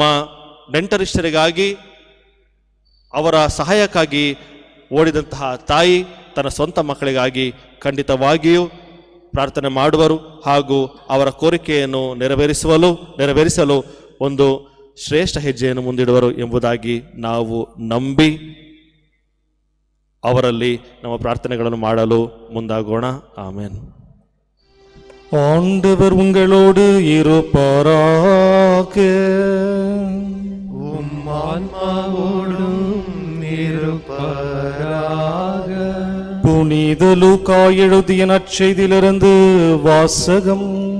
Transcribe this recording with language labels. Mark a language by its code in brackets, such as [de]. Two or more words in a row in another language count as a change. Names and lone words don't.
[kn] ನೆಂಟರಿಷ್ಟರಿಗಾಗಿ ಅವರ ಸಹಾಯಕ್ಕಾಗಿ ಓಡಿದಂತಹ ತಾಯಿ ತನ್ನ ಸ್ವಂತ ಮಕ್ಕಳಿಗಾಗಿ ಖಂಡಿತವಾಗಿಯೂ ಪ್ರಾರ್ಥನೆ ಮಾಡುವರು ಹಾಗೂ ಅವರ ಕೋರಿಕೆಯನ್ನು ನೆರವೇರಿಸಲು ಒಂದು ಶ್ರೇಷ್ಠ ಹೆಜ್ಜೆಯನ್ನು ಮುಂದಿಡುವರು ಎಂಬುದಾಗಿ ನಾವು ನಂಬಿ ಅವರಲ್ಲಿ ನಮ್ಮ ಪ್ರಾರ್ಥನೆಗಳನ್ನು ಮಾಡಲು ಮುಂದಾಗೋಣ. ಆಮೆನ್. [ta] ஆண்டவர் உங்களோடு இருப்பாராக. புனித லூக்கா எழுதிய நற்செய்தியிலிருந்து வாசகம்.